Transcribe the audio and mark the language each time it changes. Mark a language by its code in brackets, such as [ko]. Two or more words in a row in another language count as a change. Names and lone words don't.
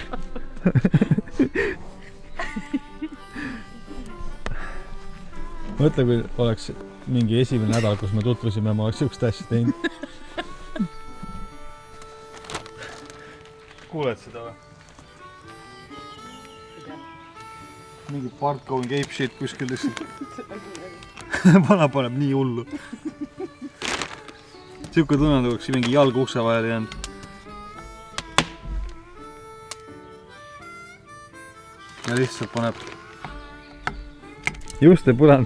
[et] Mõtle, kui oleks mingi esimene nädal, kus me tutvusime ja ma oleks siukest asja teinud. Kuuled seda või? mingi [en] part going ape shit [et] kuskil lihtsalt. Vana paneb nii hullu. Siuke tunne, nagu oleks mingi jalg ukse vahel jäänud. Ja lihtsalt paneb. Just ei põlenud.